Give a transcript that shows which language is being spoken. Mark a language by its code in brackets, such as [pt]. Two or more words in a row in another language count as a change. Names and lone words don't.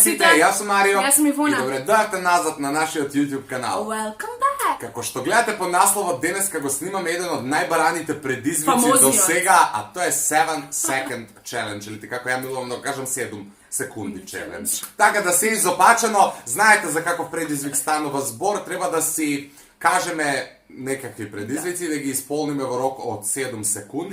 [mk] јас сум Марио. Јас сум Ивона. И добре дојдовте назад на нашиот YouTube канал. [en] Welcome back! [mk] Како што гледате по насловот, денеска го снимаме еден од најбараните предизвици Фамозниот. до сега, а тоа е 7 Second Challenge, или како ја милувам да го кажам 7 секунди челендж. Така да се изопачено, знаете за каков предизвик станува збор, треба да си кажеме некакви предизвици, да ги исполниме во рок од 7 секунди.